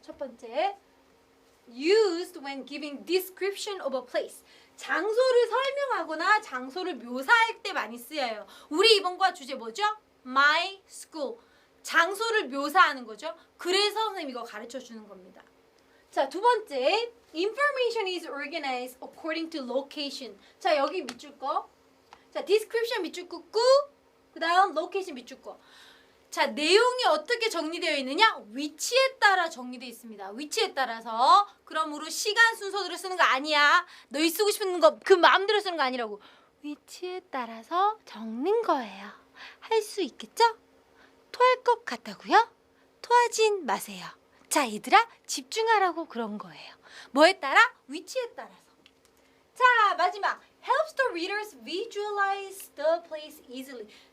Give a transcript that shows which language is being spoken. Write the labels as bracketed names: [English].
[Korean] 첫 번째, [English] used when giving description of a place. [Korean] 장소를 설명하거나 장소를 묘사할 때 많이 쓰여요. 우리 이번 과 주제 뭐죠? My school. 장소를 묘사하는 거죠. 그래서 선생님 이거 가르쳐 주는 겁니다. [English] 자, [Korean] 두 번째, [English] information is organized according to location. [Korean] 자, 여기 밑줄 거. 자, description 밑줄 긋고 그 다음 location 밑줄 거. 자, 내용이 어떻게 정리되어 있느냐? 위치에 따라 정리되어 있습니다. 위치에 따라서. 그러므로 시간 순서대로 쓰는 거 아니야. 너희 쓰고 싶은 거 그 마음대로 쓰는 거 아니라고. 위치에 따라서 적는 거예요. 할 수 있겠죠? 토할 것 같다고요? 토하진 마세요. 자, 얘들아 집중하라고 그런 거예요. 뭐에 따라? 위치에 따라서. 자, 마지막. [English] helps the readers visualize the place easily.